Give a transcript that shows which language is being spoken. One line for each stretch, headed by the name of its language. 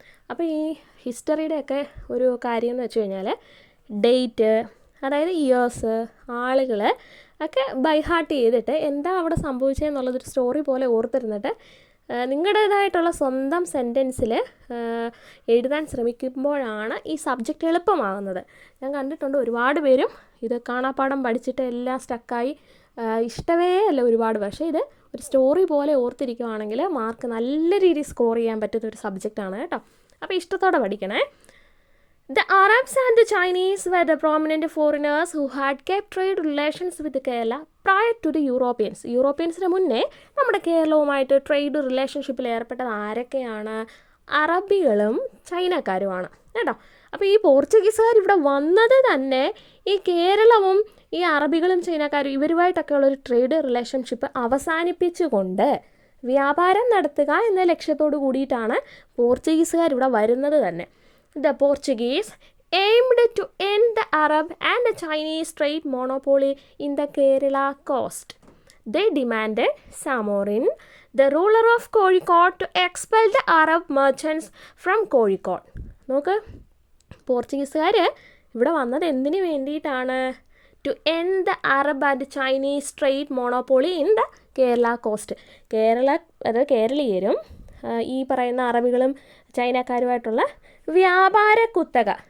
Malayalam: അപ്പോൾ ഈ ഹിസ്റ്ററിയുടെയൊക്കെ ഒരു കാര്യം എന്ന് വെച്ച് കഴിഞ്ഞാൽ ഡേറ്റ്, അതായത് ഇയേഴ്സ്, ആളുകൾ ഒക്കെ ബൈഹാർട്ട് ചെയ്തിട്ട് എന്താ അവിടെ സംഭവിച്ചതെന്നുള്ളതൊരു സ്റ്റോറി പോലെ ഓർത്തിരുന്നിട്ട് നിങ്ങളുടേതായിട്ടുള്ള സ്വന്തം സെൻറ്റൻസിൽ എഴുതാൻ ശ്രമിക്കുമ്പോഴാണ് ഈ സബ്ജക്റ്റ് എളുപ്പമാകുന്നത്. ഞാൻ കണ്ടിട്ടുണ്ട് ഒരുപാട് പേരും ഇത് കാണാപ്പാഠം പഠിച്ചിട്ട് എല്ലാം സ്റ്റക്കായി ഇഷ്ടമേ അല്ല ഒരുപാട്. പക്ഷേ ഇത് ഒരു സ്റ്റോറി പോലെ ഓർത്തിരിക്കുകയാണെങ്കിൽ മാർക്ക് നല്ല രീതിയിൽ സ്കോർ ചെയ്യാൻ പറ്റുന്ന ഒരു സബ്ജക്റ്റാണ് കേട്ടോ. അപ്പോൾ ഇഷ്ടത്തോടെ പഠിക്കണേ.
English: The Arabs and the Chinese were the prominent foreigners who had kept trade relations with Kerala prior to the Europeans.
Malayalam: യൂറോപ്യൻസിന് മുന്നേ നമ്മുടെ കേരളവുമായിട്ട് ട്രേഡ് റിലേഷൻഷിപ്പിൽ ഏർപ്പെട്ടത് ആരൊക്കെയാണ്? അറബികളും ചൈനക്കാരുമാണ് കേട്ടോ. അപ്പോൾ ഈ പോർച്ചുഗീസുകാർ ഇവിടെ വന്നത് തന്നെ ഈ കേരളവും ഈ അറബികളും ചൈനക്കാരും ഇവരുമായിട്ടൊക്കെയുള്ളൊരു ട്രേഡ് റിലേഷൻഷിപ്പ് അവസാനിപ്പിച്ചുകൊണ്ട് വ്യാപാരം നടത്തുക എന്ന ലക്ഷ്യത്തോടു കൂടിയിട്ടാണ് പോർച്ചുഗീസുകാർ ഇവിടെ വരുന്നത് തന്നെ.
English: The Portuguese aimed to end the Arab and the Chinese trade monopoly in the Kerala coast. They demanded Samorin, the ruler of Kozhikode, to expel the Arab merchants from Kozhikode.
Malayalam: നോക്ക്, പോർച്ചുഗീസുകാർ ഇവിടെ വന്നത് എന്തിനു വേണ്ടിയിട്ടാണ്?
English: To end the Arab and Chinese trade monopoly in the Kerala coast.
Malayalam: കേരളീയരും ഈ പറയുന്ന അറബികളും ചൈനക്കാരുമായിട്ടുള്ള വ്യാപാര കുത്തക,